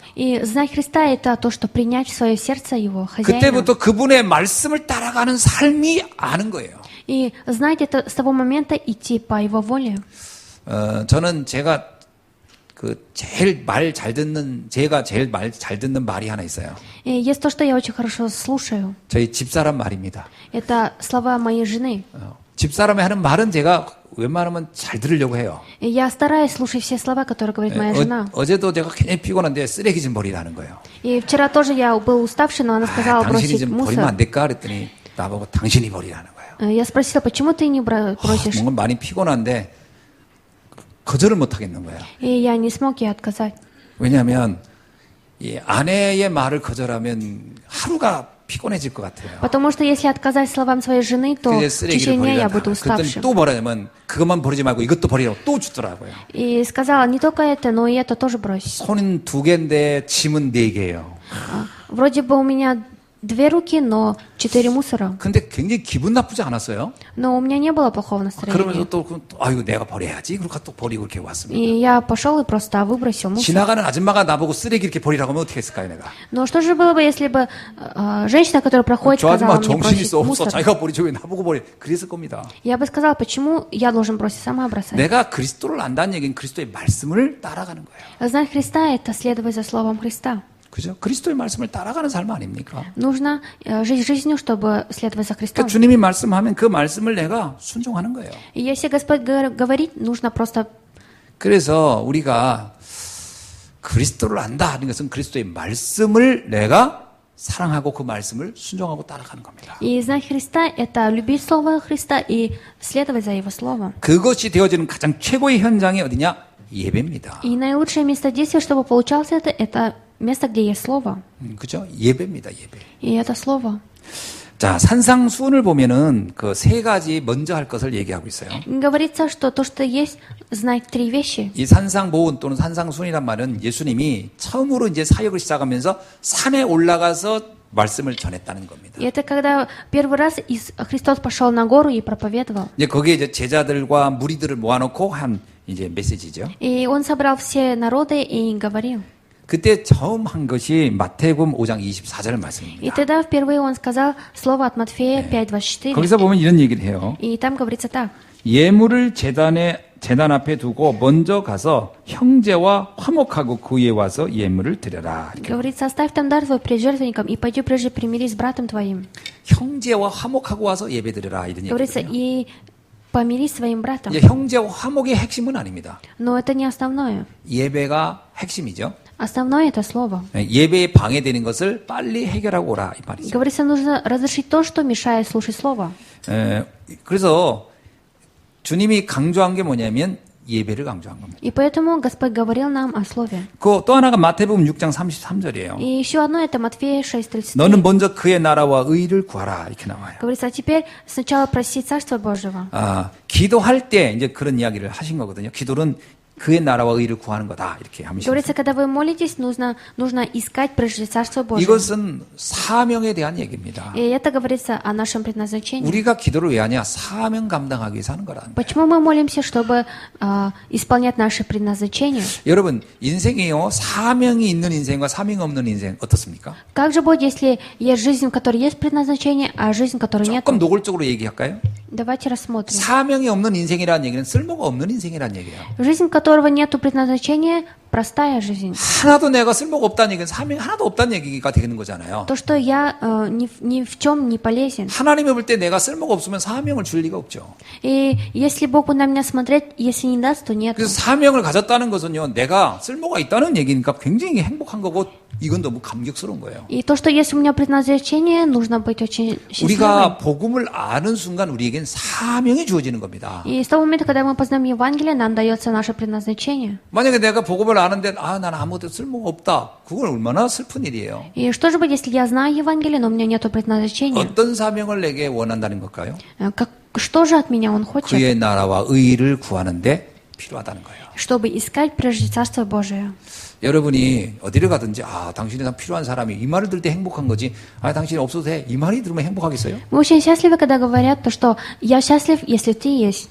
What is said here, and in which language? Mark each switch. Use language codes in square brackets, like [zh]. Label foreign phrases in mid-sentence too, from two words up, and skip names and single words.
[ru] И знать Христа — это то, что принять в свое сердце Его, хозяина. [ko] 그때부터 그분의 말씀을 따라가는 삶이 아는 거예요. [ru] И знать это с того момента идти по Его воле. [ko] 저는 제가 제일 말 잘 듣는, 제가 제일 말 잘 듣는 말이 하나 있어요. [ru] И есть то, что я очень хорошо слушаю. [ko] 저희 집사람 말입니다. [ru] Это слова моей жены. [ko] 집사람이 하는 말은 제가 웬만하면 잘 들으려고 해요. [ru] И я стараюсь слушать все слова, которые говорит моя жена. [ko] 어제도 제가 굉장히 피곤한데 쓰레기 좀 버리라는 거예요. [ru] И вчера тоже я был уставший, но она сказала [ko] 당신이 [ru] бросить [ko] 좀 버리면 [ru] мусор. [ko] 안 될까? 그랬더니 나보고 당신이 버리라는 거예요. [ru] Я спросила, почему ты не бросишь? [ko] 뭔가 많이 피곤한데 거절을 못 하겠는 거예요. [ru] И я не смог ей отказать. [ko] 왜냐하면 이 아내의 말을 거절하면 하루가 피곤해질 것 같아요. [ru] Потому что если отказать словам своей жены, то [ko] 그래서 [ru] в [ko] 쓰레기를 [ru] течение дня я [ko] 버리라. [ru] буду [ko] 그랬더니 [ru] уставшим. [ko] 또 뭐라냐면 그것만 버리지 말고 이것도 버리라고 또 주더라고요. [ru] И сказала, не только это, но и это тоже брось. [ko] 손은 2개인데 짐은 4개예요. [ru] Вроде бы у меня 2 руки, но 4 мусора. [ko] 근데 굉장히 기분 나쁘지 않았어요. [ru] Но у меня не было плохого [ko] 그러면서 [ru] настроения. [ko] 또 아이고 내가 버려야지. 그러니까 또 버리고 이렇게 왔습니다. [ru] И я пошел и просто выбросил мусор. [ko] 지나가는 아줌마가 나보고 쓰레기 이렇게 버리라고 하면 어떻게 했을까요, 내가? [ru] Но что же было бы, если бы женщина, которая проходит, [ko] 저 [ru] сказала [ko] 아줌마 [ru] мне [ko] 정신이 [ru] бросить [ko] 없어. [ru] мусор? [ko] 자기가 버리지 왜 나보고 버려? 그랬을 겁니다. [ru] Я бы сказала, почему я должен бросить, сама бросать. [ko] 내가 그리스도를 안다는 얘기는 그리스도의 말씀을 따라가는 거예요. [ru] Знать Христа – это следовать за Словом Христа. [ko] 그죠? 그리스도의 말씀을 따라가는 삶 아닙니까? [ru] Нужно жить жизнью, чтобы следовать за [ko] 그러니까 [ru] Христом. [ko] 주님이 말씀하면 그 말씀을 내가 순종하는 거예요. [ru] И если Господь говорит, нужно просто... [ko] 그래서 우리가 그리스도를 안다 하는 것은 그리스도의 말씀을 내가 사랑하고 그 말씀을 순종하고 따라가는 겁니다. [ru] И знать Христа – это любить Слово Христа и следовать за Его Словом. [ko] 그것이 되어지는 가장 최고의 현장이 어디냐? 예배입니다. [ru] И наилучшее место действия, чтобы получалось это место, где есть Слово. [ko] 그죠? 예배입니다, 예배. [ru] И это Слово. [ko] 자, 산상수훈을 보면은 그 3가지 먼저 할 것을 얘기하고 있어요. [ru] Говорится, что то, что есть, знать 3 вещи. [ko] 이 산상보훈 또는 산상수훈이란 말은 예수님이 처음으로 이제 사역을 시작하면서 산에 올라가서 말씀을 전했다는 겁니다. [ru] И это когда первый раз Христос пошел на гору и проповедовал. [ko] 이제 거기에 이제 제자들과 무리들을 모아놓고 한 이제 메시지죠. [ru] И Он собрал все народы и говорил. [ko] 그때 처음 한 것이 마태복음 5장 24절 [ru] И [ko] 말씀입니다. [ru] тогда впервые Он сказал слово от Матфея 5:24. [ko] 거기서 보면 이런 얘기를 해요. [ru] И там говорится так. [ko] 예물을 제단 앞에 두고 먼저 가서 형제와 화목하고 그 위에 와서 예물을 드려라. 이렇게. [ru] Говорится, оставь там дар твой пред жертвенником и пойди прежде примирись с братом твоим. [ko] 형제와 화목하고 와서 예배 드려라 이런 [ru] Говорится, [ko] 얘기거든요. [ru] и помирись с своим братом. [ko] 이제 형제와 화목의 핵심은 아닙니다. [ru] Но это не основное. [ko] 예배가 핵심이죠. [ru] Основное это слово. [ko] 예배에 방해되는 것을 빨리 해결하고 오라 이 말이죠. [ru] Говорится, нужно разрешить то, что мешает слушать слово. [ko] 그래서 주님이 강조한 게 뭐냐면 예배를 강조한 겁니다. [ru] И поэтому Господь говорил нам о слове. [ko] 그 또 하나가 마태복음 6장 33절이에요. [ru] И еще одно это Матфея 6:33. [ko] 너는 먼저 그의 나라와 의를 구하라 이렇게 나와요. [ru] Говорится, а теперь сначала проси Царство Божьего. [ko] 기도할 때 이제 그런 이야기를 하신 거거든요. 기도는 그의 나라와 의를 구하는 거다 이렇게 하면서 [ru] Говорится, когда вы молитесь, нужно искать прежде Царство Божие. [ko] 이것은 사명에 대한 얘기입니다. [ru] И это говорится о нашем предназначении. [ko] 우리가 기도를 왜 하냐? 사명 감당하기 위해서 하는 거라는 거예요. [ru] Почему мы молимся, чтобы исполнять наше предназначение? [ko] 여러분 인생이요 사명이 있는 인생과 사명 없는 인생 어떻습니까? [ru] Как же будет, если есть жизнь, в которой есть предназначение, а жизнь, в которой нет? [ko] 조금 노골적으로 얘기할까요? [ru] Давайте рассмотрим. [ko] 사명이 없는 인생이라는 얘기는 쓸모가 없는 인생이라는 얘기예요. [ru] Жизнь, в которой нет предназначения, простая жизнь. [ko] 하나도 내가 쓸모가 없다는 얘기는 사명이 하나도 없다는 얘기가 되는 거잖아요. [ru] То, что я ни в чем не полезен. [ko] 하나님이 볼 때 내가 쓸모가 없으면 사명을 줄 리가 없죠. [ru] И если Бог будет на меня смотреть, если не даст, то нет. [ko] 그래서 사명을 가졌다는 것은요, 내가 쓸모가 있다는 얘기니까 굉장히 행복한 거고, 이건 너무 감격스러운 거예요. [ru] И то, что есть у меня предназначение, нужно быть очень счастливым. [ko] 우리가 복음을 아는 순간 우리에겐 사명이 주어지는 겁니다. [ru] И с того момента, когда мы познаем Евангелие, нам дается наше предназначение. [ko] 만약에 내가 복음을 아는데, 난 아무것도 쓸모가 없다. 그건 얼마나 슬픈 일이에요. [ru] И что же будет, если я знаю Евангелие, но у меня нет предназначения? [ko] 어떤 사명을 내게 원한다는 걸까요? [ru] Что же от меня Он хочет? [ko] 그의 나라와 의를 구하는데 필요하다는 거예요. [ru] Чтобы искать прежде Царство Божие. [ko] 여러분이 어디를 가든지 당신이 다 필요한 사람이 이 말을 들을 때 행복한 거지 당신이 없어도 돼 이 말이 들으면 행복하겠어요? [ru] Мы очень счастливы, когда говорят то, что я счастлив, если ты есть.